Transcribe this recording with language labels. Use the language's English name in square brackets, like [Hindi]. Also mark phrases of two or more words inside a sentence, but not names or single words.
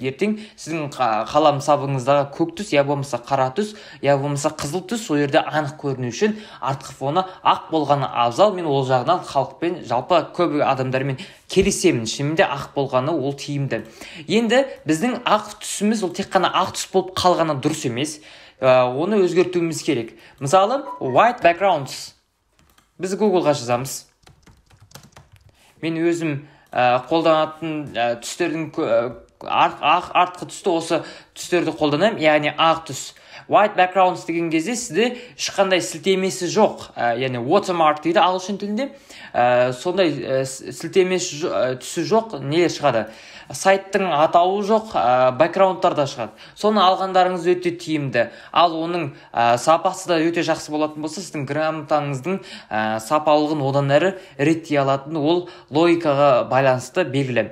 [Kazakh] Ертең сіздің қалам сабыңыздағы көк түс, я болмаса қара түс, я болмаса қызыл түс, сол жерде анық көріну үшін артқы фоны ақ болғаны абзал. Мен ол жағынан халықпен, жалпы көп адамдармен келісемін. Шынымен де ақ болғаны ол тиімді. Енді біздің ақ түсіміз ол тек қана ақ түс болып қалғаны дұрыс емес. Оны өзгертуіміз керек. Мысалы, [English] white backgrounds. [Kazakh] Біз Google-ға жазамыз. Мен өзім қолданатын түстердің артқы түсті осы түстерді қолданамын, яғни ақ түс. [English] White backgrounds [Kazakh] деген кезде сізде ешқандай сілтемесі жоқ, яғни watermark дейді ағылшын тілінде. Сондай сілтемесі түсі жоқ, нелер шығады? Сайттың атауы жоқ, бэкграундтарда шығады. Соны алғандарыңыз өте тиімді. Ал оның сапасы да өте жақсы болатын болса, сіздің грамотаңыздың сапалығын одан әрі реттей алатын, ол логикаға байланысты белгілі.